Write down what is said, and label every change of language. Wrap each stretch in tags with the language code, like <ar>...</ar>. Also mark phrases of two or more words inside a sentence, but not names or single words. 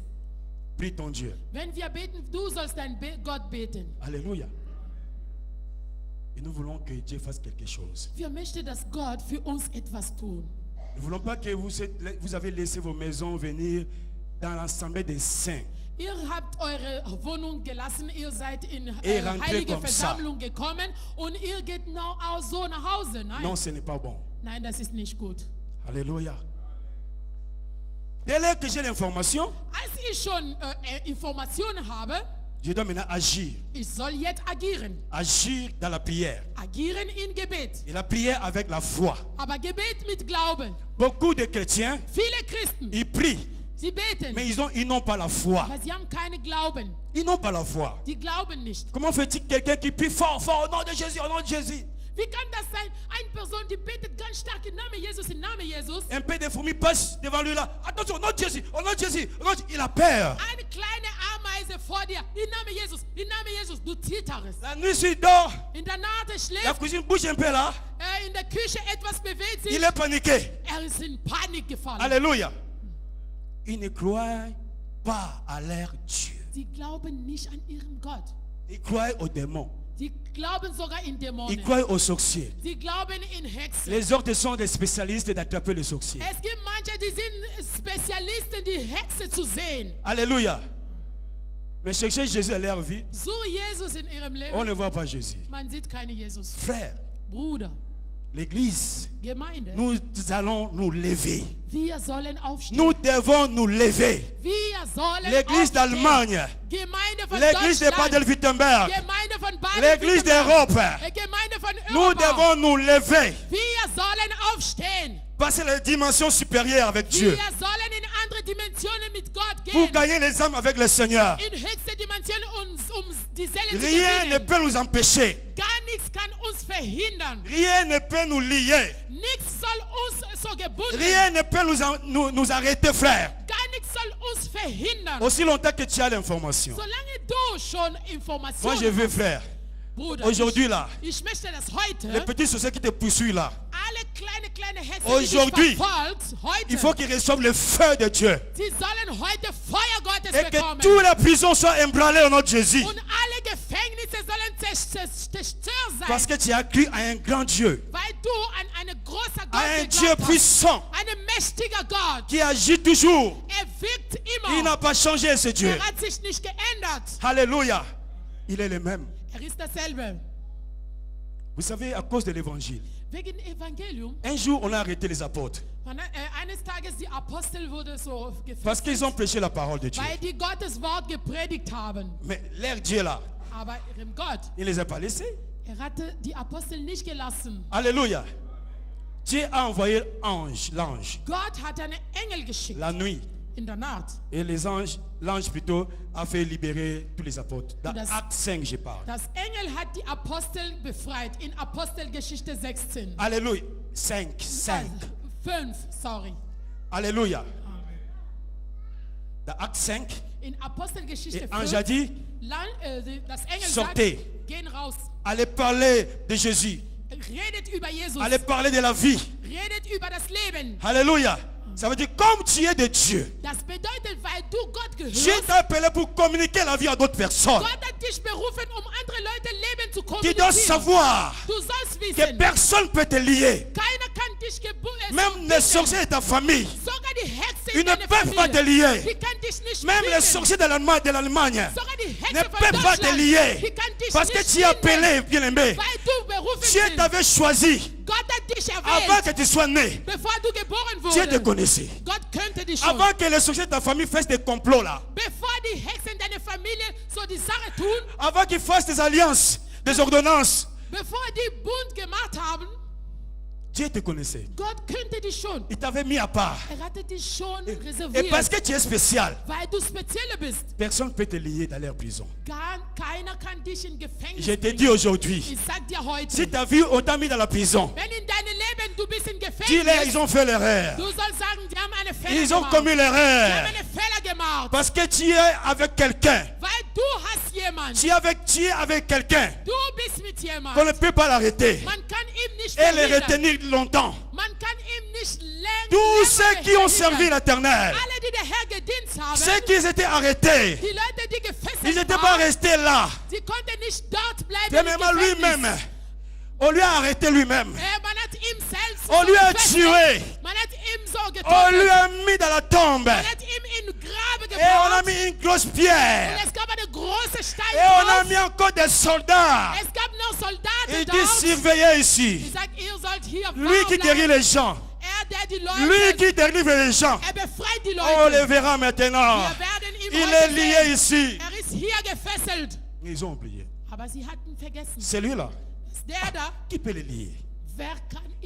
<fr>prie ton Dieu.</fr> <de>wenn wir beten, du sollst deinen Gott beten.</de> <fr>Alléluia. Et nous voulons que Dieu fasse quelque chose.</fr> <de>Wir möchten, dass Gott für uns etwas tun.</de> <fr>Nous ne voulons pas que vous avez laissé vos maisons venir dans l'assemblée des saints.</fr> <de>Ihr habt eure Wohnung gelassen, ihr seid in</de> <fr>Et rentrez</fr> <de>heilige</de> <fr>comme ça.</fr> <de>Versammlung gekommen und ihr geht auch so nach Hause. Nein,</de> <fr>Non, ce n'est pas bon.</fr> <de>nein, das ist nicht gut.</de> <fr>Alléluia. Dès lors que j'ai l'information,</fr> <de>Als ich schon Informationen habe,</de> <fr>je dois maintenant agir.</fr> <de>ich soll jetzt agieren.</de> <fr>Agir dans la prière.</fr> <de>Agieren in Gebet.</de> <fr>Et la prière avec la foi.</fr> <de>Aber Gebet mit Glauben.</de> <fr>Beaucoup de chrétiens,</fr> <de>Viele Christen,</de> <fr>ils prient,</fr> <de>sie beten,</de> <fr>mais ils n'ont pas la foi.</fr> <de>aber sie haben keine Glauben.</de> <fr>Ils n'ont pas la foi.</fr> <de>Die glauben nicht.</de> <fr>Comment fait-il quelqu'un qui prie fort, fort, au nom de Jésus, au nom de Jésus?</fr> <de>Wie kann das sein? Eine Person, die betet ganz stark im Namen Jesus, im Namen Jesus.</de> <fr>Un peu de fourmis passe devant lui là. Attention, au nom de Jésus, au nom de Jésus, au nom de... Il a peur.</fr> <de>Eine kleine Ameise vor dir, im Namen Jesus, im Namen Jesus. Du zitterst.</de> <fr>La nuit, s'il dort,</fr> <de>In der Nacht</de> <fr>la</fr> <de>schläft,</de> <fr>cuisine bouge un peu là.</fr> <de>in der Küche etwas bewegt sich.</de> <fr>Il est paniqué.</fr> <de>Er ist in Panik gefallen.</de> <fr>Alléluia. Ils ne croient pas à leur Dieu.</fr> <de>Sie glauben nicht an ihren Gott.</de> <fr>Ils croient aux démons.</fr> <de>Sie glauben sogar in</de> <fr>Ils</fr> <de>Dämonen.</de> <fr>croient aux sorciers.</fr> <de>Sie glauben in Hexen.</de> <fr>Les autres sont des spécialistes d'attraper les sorciers.</fr> <de>Es gibt manche, die sind Spezialisten, die Hexe zu sehen.</de> <fr>Alléluia. Mais cherchez Jésus à leur vie,</fr> <de>So Jesus in ihrem</de> <fr>on</fr> <de>Leben.</de> <fr>ne voit pas Jésus.</fr> <de>Man sieht keine Jesus.</de> <fr>Frère,</fr> <de>Bruder,</de> <fr>l'église,</fr> <de>Gemeinde,</de> <fr>nous allons nous lever.</fr> <de>wir sollen aufstehen.</de> <fr>Nous devons nous lever.</fr> <de>Wir sollen</de> <fr>L'église</fr> <de>aufstehen.</de> <fr>d'Allemagne,</fr> <de>Gemeinde von</de> <fr>l'église de</fr> <de>Deutschland.</de> <fr>Baden-Württemberg,</fr> <de>Gemeinde von</de> <fr>l'église</fr> <de>Baden-Württemberg.</de> <fr>d'Europe.</fr> <de>Gemeinde von</de> <fr>Nous</fr> <de>Europa.</de> <fr>devons nous lever.</fr> <de>Wir sollen aufstehen.</de> <fr>Passer la dimension supérieure avec Dieu.</fr> <de>Wir sollen in andere Dimensionen mit Gott</de> <fr>Pour</fr> <de>gehen.</de> <fr>gagner les âmes avec le Seigneur.</fr> <de>In höchste Dimensionen die Seele zu</de> <fr>Rien ne</fr> <de>gewinnen.</de> <fr>peut nous empêcher.</fr> <de>Gar nichts kann uns verhindern.</de> <fr>Rien ne peut nous lier.</fr> <de>Nichts soll uns so gebunden.</de> <fr>Rien ne peut nous arrêter, frère.</fr> <de>Gar nichts soll uns verhindern.</de> <fr>Aussi longtemps que tu as l'information.</fr> <de>Solange du schon</de> <fr>Moi,</fr> <de>Informationen</de> <fr>je veux,</fr> <de>hast,</de> <fr>frère,</fr> <de>Bruder,</de> <fr>aujourd'hui là,</fr> <de>ich möchte, dass</de> <fr>les</fr> <de>heute</de> <fr>petits sorciers qui te poursuivent là,</fr> <de>alle kleine Hexen, die</de> <fr>Aujourd'hui,</fr> <de>dich verfolgt, heute,</de> <fr>il faut qu'ils reçoivent le feu de Dieu.</fr> <de>sie sollen heute Feuer Gottes</de> <fr>Et que</fr> <de>bekommen.</de> <fr>toutes les prisons soient emballées au nom de Jésus.</fr> <de>Und alle Gefängnisse sollen zerstört sein,</de> <fr>Parce que tu as cru à un grand Dieu,</fr> <de>weil du an einen großen</de> <fr>à un</fr> <de>Gott</de> <fr>Dieu</fr> <de>geglaubt hast.</de> <fr>puissant,</fr> <de>Ein mächtiger Gott.</de> <fr>qui agit toujours.</fr> <de>Wirkt</de> <fr>Il</fr> <de>immer.</de> <fr>n'a pas changé, ce Dieu.</fr> <de>Hat sich nicht geändert.</de> <fr>Alléluia. Il est le même.</fr> <de>Ist dasselbe.</de> <fr>Vous savez, à cause de l'évangile,</fr> <de>Wegen Evangelium.</de> <fr>un jour, on a arrêté les apôtres.</fr> <de>Eines Tages die Apostel wurde so</de> <fr>Parce</fr> <de>gefesselt,</de> <fr>qu'ils ont prêché la parole de Dieu.</fr> <de>weil die Gottes Wort gepredigt haben.</de> <fr>Mais leur Dieu là,</fr> <de>Aber ihrem Gott,</de> <fr>il ne les a pas laissés.</fr> <de>hatte die Apostel nicht gelassen.</de> <fr>Alléluia. Dieu a envoyé l'ange,</fr> <de>Gott hat einen Engel geschickt</de> <fr>la nuit.</fr> <de>in der Nacht.</de> <fr>Et l'ange plutôt a fait libérer tous les apôtres. Dans</fr> <de>Das-</de> <fr>Acte 5, je parle.</fr> <de>Das Engel hat die Apostel befreit in Apostelgeschichte 16.</de> <fr>Alléluia. 5. 5, sorry. Alléluia. Dans Acte 5,</fr> <de>In Apostelgeschichte</de> <fr>et ange</fr> <de>5,</de> <fr>a dit,</fr> <de>das Engel</de> <fr>Sortez.</fr> <de>sagt, gehen raus.</de> <fr>allez parler de Jésus.</fr> <de>Redet über Jesus.</de> <fr>Allez parler de la vie.</fr> <de>Redet über das Leben.</de> <fr>Alléluia. Ça veut dire comme tu es de Dieu.</fr> <de>Das bedeutet, weil du Gott</de> <fr>Dieu</fr> <de>gehörst.</de> <fr>t'a appelé pour communiquer la vie à d'autres personnes.</fr> <de>Gott hat dich berufen, um andere Leute Leben zu</de> <fr>Tu dois</fr> <de>kommunizieren.</de> <fr>savoir</fr> <de>Du sollst</de> <fr>que</fr> <de>wissen,</de> <fr>personne ne peut te lier.</fr> <de>keiner kann dich</de> <fr>Même les sorciers de ta famille.</fr> <de>Sogar die Hexe</de> <fr>Ils</fr> <de>in</de> <fr>ne</fr> <de>deiner</de> <fr>peuvent pas te</fr> <de>Familie.</de> <fr>lier.</fr> <de>Die kann dich nicht</de> <fr>Même les</fr> <de>binden.</de> <fr>sorciers de l'Allemagne</fr> <de>Sogar die Hexe</de> <fr>ne</fr> <de>von</de> <fr>peuvent pas te</fr> <de>Deutschland.</de> <fr>lier.</fr> <de>Die kann dich</de> <fr>Parce que</fr> <de>nicht</de> <fr>tu es</fr> <de>binden,</de> <fr>appelé, bien-aimé.</fr> <de>weil du berufen</de> <fr>Dieu</fr> <de>bist.</de> <fr>t'avait choisi</fr> <de>Gott hat dich</de> <fr>avant</fr> <de>erwählt,</de> <fr>que tu sois né.</fr> <de>bevor du geboren</de> <fr>Dieu te</fr> <de>wurdest.</de> <fr>connaissait.</fr> <de>Gott könnte dich schon.</de> <fr>Avant que les sorciers de ta famille fassent des complots là.</fr> <de>Bevor die Hexen deiner Familie so die Sache tun,</de> <fr>Avant qu'ils fassent des alliances, des ordonnances.</fr> <de>bevor die Bund gemacht haben,</de> <fr>Dieu te connaissait.</fr> <de>Gott könnte dich schon.</de> <fr>Il t'avait mis à part.</fr> <de>Hatte dich schon</de> <fr>Et</fr> <de>reserviert,</de> <fr>parce que tu es spécial,</fr> <de>weil du spezielle bist.</de> <fr>personne ne peut te lier dans leur prison.</fr> <de>Keiner kann dich in Gefängnis</de> <fr>Je te</fr> <de>bringen.</de> <fr>dis aujourd'hui,</fr> <de>Ich sag dir heute,</de> <fr>si ta vie, on t'a mis dans la prison,</fr> <de>wenn in deinem Leben du bist in</de> <fr>dis-leur,</fr> <de>Gefängnis,</de> <fr>ils ont fait l'erreur.</fr> <de>du sollst sagen, die haben eine Fehler</de> <fr>Ils ont</fr> <de>gemacht.</de> <fr>commis</fr> <de>Die</de> <fr>l'erreur.</fr> <de>haben eine Fehler gemacht.</de> <fr>Parce que tu es avec quelqu'un.</fr> <de>Weil du hast jemand.</de> <fr>Tu es avec quelqu'un</fr> <de>Du bist mit jemand.</de> <fr>qu'on ne peut pas l'arrêter</fr> <de>Man kann ihm nicht</de> <fr>et le</fr> <de>verhindern.</de> <fr>retenir longtemps.</fr> <de>Man kann ihm nicht länger</de> <fr>Tous ceux qui ont servi</fr> <de>verhindern.</de> <fr>l'Éternel,</fr> <de>Alle, die der Herr gedient haben,</de> <fr>ceux qui étaient arrêtés,</fr> <de>die Leute, die gefesselt</de> <fr>ils n'étaient pas</fr> <de>waren,</de> <fr>restés là.</fr> <de>sie konnten nicht dort bleiben.</de> <fr>C'est</fr> <de>im</de> <fr>même</fr> <de>Gefängnis.</de> <fr>lui-même. On lui a arrêté lui-même.</fr> <de>Man hat ihm selbst</de> <fr>On</fr> <de>so</de> <fr>lui a</fr> <de>gefesselt.</de> <fr>tué.</fr> <de>Man hat ihm so</de> <fr>On</fr> <de>getötet.</de> <fr>lui a mis dans la tombe.</fr> <de>Man hat ihm in Grabe</de> <fr>Et on a</fr> <de>gebracht.</de> <fr>mis une grosse</fr> <de>Und</de> <fr>pierre.</fr> <de>es gab eine große Stein</de> <fr>Et on a</fr> <de>drauf.</de> <fr>mis encore des soldats.</fr> <de>Es gab noch Soldaten</de> <fr>Il dit</fr> <de>dort.</de> <fr>surveillez</fr> <de>Ich</de> <fr>ici.</fr> <de>sag, ihr sollt hier</de> <fr>Lui qui guérit</fr> <de>bleiben.</de> <fr>les gens.</fr> <de>Der die</de> <fr>Lui</fr> <de>Leute,</de> <fr>qui délivre les gens.</fr> <de>befreit die</de> <fr>On le</fr> <de>Leute.</de> <fr>verra maintenant.</fr> <de>Wir werden ihn</de> <fr>Il</fr> <de>heute</de> <fr>est lié</fr> <de>sehen.</de> <fr>ici.</fr> <de>Ist hier gefesselt.</de> <fr>Ils ont oublié.</fr> <de>Aber sie hatten vergessen.</de> <fr>Celui-là,</fr> <de>Ist der da?</de> <fr>qui peut le lier?</fr> <de>Wer kann ihn</de>